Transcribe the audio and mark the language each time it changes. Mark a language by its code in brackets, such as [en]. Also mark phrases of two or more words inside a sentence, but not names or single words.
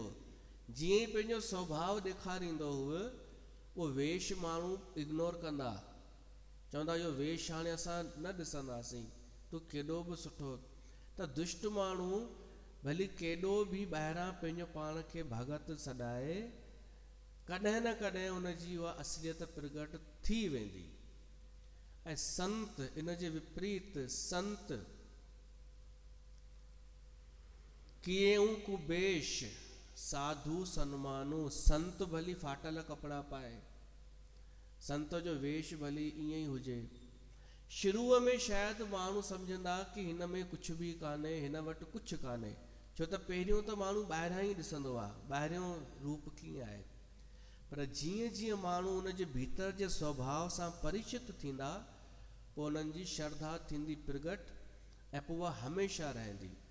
[sd] जीअं ई पंहिंजो स्वभाव ॾेखारींदो हुओ, उहो वेश माण्हू इग्नोर कंदा, चवंदा इहो वेश हाणे असां न ॾिसंदासीं, तूं केॾो बि सुठो। त दुष्ट माण्हू भली केॾो बि ॿाहिरां पंहिंजो पाण खे भगत सॾाए, कॾहिं न कॾहिं उन जी उहा असलियत प्रगट थी वेंदी। ऐं संत इन जे विपरीत [awa] संत किएं कुबेश साधु सन्मानु। [sd] संत भली फाटल कपड़ा पाए, संत जो वेश भली ईअं ई हुजे। शुरूअ में शायदि माण्हू सम्झंदा कि हिन में कुझु बि कान्हे, हिन वटि कुझु कान्हे, छो त पहिरियों त माण्हू ॿाहिरां ई ॾिसंदो आहे, ॿाहिरियों रूप कीअं आहे। पर जीअं जीअं माण्हू उन जे भीतर जे स्वभाव सां परिचित थींदा, पोइ उन्हनि जी श्रद्धा थींदी प्रगट, ऐं पोइ उहा हमेशह रहंदी।